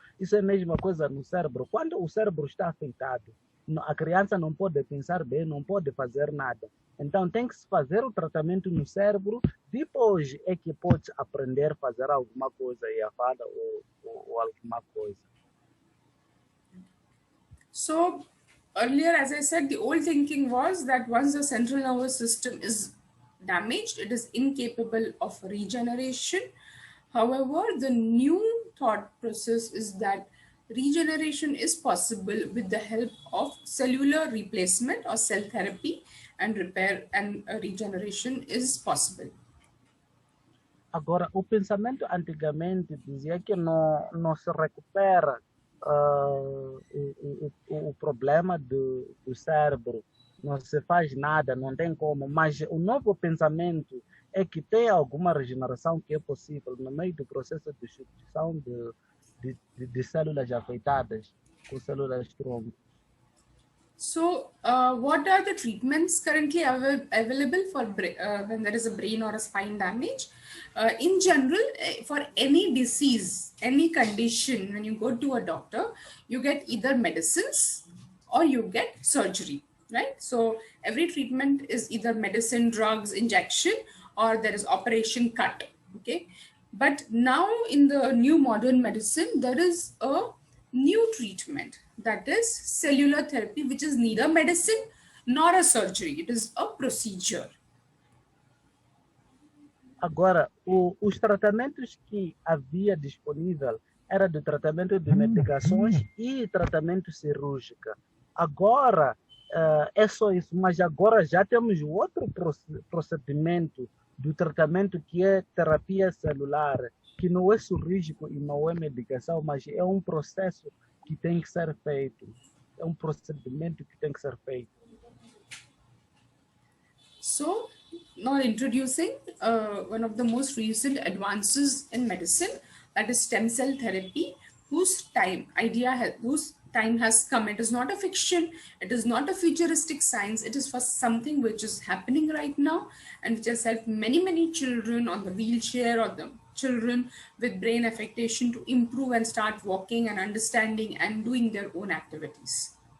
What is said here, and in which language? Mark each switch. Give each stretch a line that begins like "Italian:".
Portuguese: Isso é a mesma coisa no cérebro. Quando o cérebro está afetado, a criança não pode pensar bem, não pode fazer nada. Então, tem que se fazer o tratamento no cérebro, depois é que pode aprender a fazer alguma coisa, e a fala ou alguma coisa.
English: So earlier, as I said, the old thinking was that once the central nervous system is damaged, it is incapable of regeneration. However, the new thought process is that regeneration is possible with the help of cellular replacement or cell therapy, and repair and regeneration is possible.
Portuguese: Agora, o pensamento antigamente dizia que não se recupera o problema do cérebro, não se faz nada, não tem como, mas o novo pensamento é que tem alguma regeneração que é possível no meio do processo de substituição de células afetadas com células tronco.
English: So, what are the treatments currently available for when there is a brain or a spine damage? In general, for any disease, any condition, when you go to a doctor, you get either medicines or you get surgery, right? So, every treatment is either medicine, drugs, injection, or there is operation cut, okay? But now in the new modern medicine, there is a new treatment, that is cellular therapy, which is neither medicine nor a surgery. It is a procedure.
Portuguese: Agora, os tratamentos que havia disponível era do tratamento de medicações e tratamento cirúrgico. Agora, é só isso, mas agora já temos outro procedimento do tratamento que é terapia celular, que não é cirúrgico e não é medicação, mas é um processo que tem que ser feito. É um procedimento que tem que ser feito.
English: So, now introducing one of the most recent advances in medicine, that is stem cell therapy, whose time has come. It is not a fiction, it is not a futuristic science, it is for something which is happening right now and which has helped many children on the wheelchair or the children with brain affectation to improve and start walking and understanding and doing their own activities.